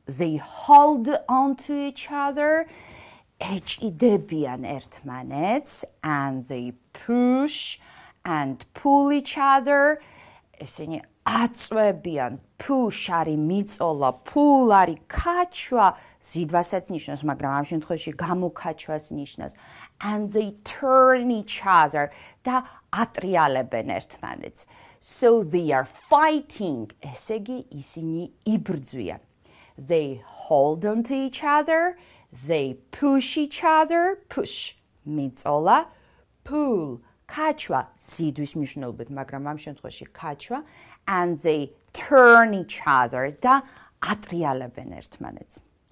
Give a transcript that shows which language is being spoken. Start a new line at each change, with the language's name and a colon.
English: They hold on to each other,
Georgian: ეჭიდებიან ერთმანეთს,
English: and they push and pull each other.
Georgian: ესენი აწვევიან, push არის მიწოლა, pull არის ქაჩვა, ზიდვასაც ნიშნავს, მაგრამ ამ შემთხვევაში გამოკაჩვას ნიშნავს.
English: And they turn each other
Georgian: და ატრიალებენ ერთმანეთს.
English: So they are fighting.
Georgian: ესე იგი ისინი იბრძვიან.
English: They hold on to each other, they push each other, push მიწოლა, pull
Georgian: ქაჩვა ზიდვის მნიშვნელობით, მაგრამ ამ შემთხვევაში ქაჩვა,
English: and they turn each other
Georgian: და ატრიალებენ ერთმანეთს.